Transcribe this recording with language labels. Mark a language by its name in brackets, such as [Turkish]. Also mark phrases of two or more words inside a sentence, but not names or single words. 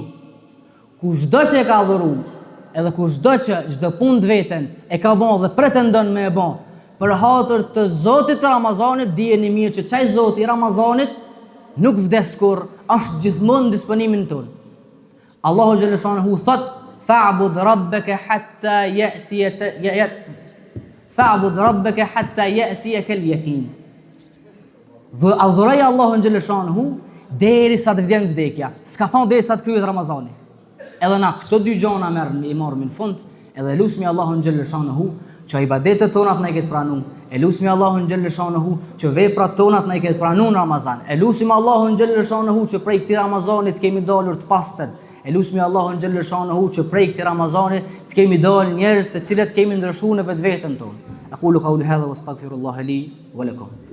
[Albanian] Kushdo që e ka adhuru, edhe kushdo që çdo punë të veten e ka bon dhe pretendon me e bon, për hatër të Zotit të Ramazanit, dijeni mirë që çaj Zoti i Ramazanit nuk vdes kur, është gjithmonë në disponimin tonë. Allahu [Arabic] جل شأنه [Albanian] thot, [Arabic] فاعبد ربك حتى يأتيك اليقين. [Albanian] Dhe adhuroj Allahun [Arabic] جل شأنه [Albanian] derisa të vjen vdekja. S'ka thon derisa të kryhet Ramazani. Edhe na këto dy gjona i marrim në fund, edhe lusmi Allahun [Arabic] جل شأنه [Albanian] që ibadetet tona të na i ketë pranuar. E lusmi Allahun [Arabic] جل شأنه [Albanian] që veprat tona të na i ketë pranuar në Ramazan. E lusim Allahun [Arabic] جل شأنه [Albanian] që prej këtij Ramazanit kemi dalur të pastër. E lusmi Allahun [Arabic] جل شأنه [Albanian] që prej këtij Ramazanit të kemi dalë njerëz të cilët kemi ndryshuar në vetveten tonë. [Arabic] أقول قولي هذا وأستغفر الله لي ولكم.